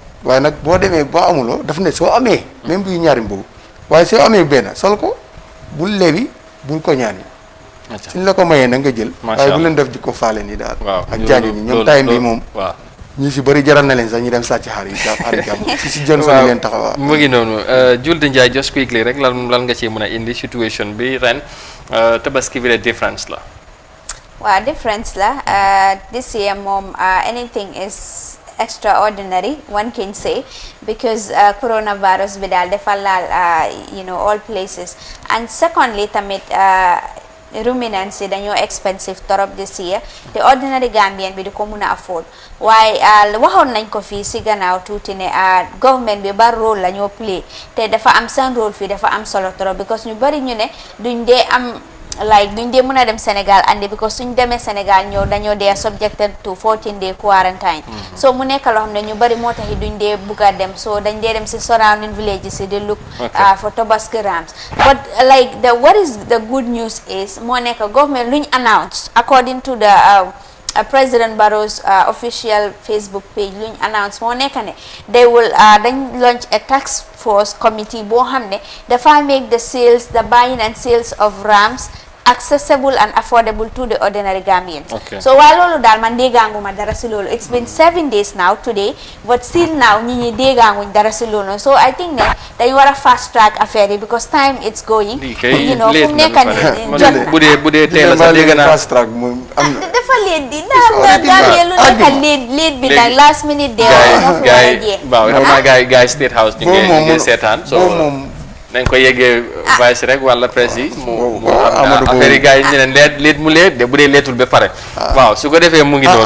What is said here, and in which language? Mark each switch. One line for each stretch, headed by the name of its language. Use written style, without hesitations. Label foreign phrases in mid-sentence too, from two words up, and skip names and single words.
Wolof: waaye nag boo demee boo amuloo daf ne soo amee même buy ñaari mbubu waaye soo amee benn sol ko bul lebi bul ko ñaan yi suñ la ko mayee na nga jël waaye bu leen def di ko faale ni daal ak jaajo ñi ñoom time bi moom ñi si bëri jaral na leen sax ñu dem sàcc xar jàmm si Johnson leen taxawaa mu ngi noonu Julde Njie
English: just quickly
Wolof: rek lan nga ci mën a indi situation bi ren tabaski bi de difference la waaw difference la
English: this year
Wolof: moom
English: anything is extraordinary one can say
Wolof: because coronavirus bi daal dafa laal
English: all places and secondly
Wolof: tamit ruminants yi dañoo expensive torop
English: this year
Wolof: te
English: ordinary Gambian
Wolof: bi di ko mun a afford waaye waxoon nañ ko fii si gannaaw tuuti ne government bi bar rôle la ñoo play te dafa am seen rôle fii dafa am solo torop because ñu bari ñu ne duñ dee am duñ dee mën a dem Sénégal andi because suñ demee Sénégal ñëw dañoo dee
English: subjected to 14-day quarantine
Wolof: so mu nekk loo xam ne ñu bari moo tax duñ dee bugg a dem so dañ dee dem si
English: surrounding villages
Wolof: yi di
English: look for Tobaski rams but what is the good news is
Wolof: moo nekk
English: government luñ announced according to the President Barrow's official Facebook page luñ announce
Wolof: moo nekk ne
English: they will dañ launch a task force committee
Wolof: boo xam ne dafa
English: make the buying and sales of rams accessible and affordable to the ordinary Gambians. So while
Wolof: loolu daal man déggaanguma dara si loolu
English: it's been 7 days now today but still now
Wolof: ñi déggaanguñ dara si loolu
English: so I think
Wolof: ne dañu war a
English: fast track
Wolof: affaire yi
English: because time it's going
Wolof: fu mu nekk nii jot na bu dee teel a sax dégg naa
English: fast track
Wolof: moom am na dafa léet di ndax Gambie lu nekk léet bi nag
English: last minute
Wolof: de waaw xam naa gars State House ñu ngi seetaan so nañ ko yeggee vice rek wala presse yi mu affaire yi gars yi ñu ne leet mu leet de bu dee leetul ba pare waaw su ko defee mu ngi noonu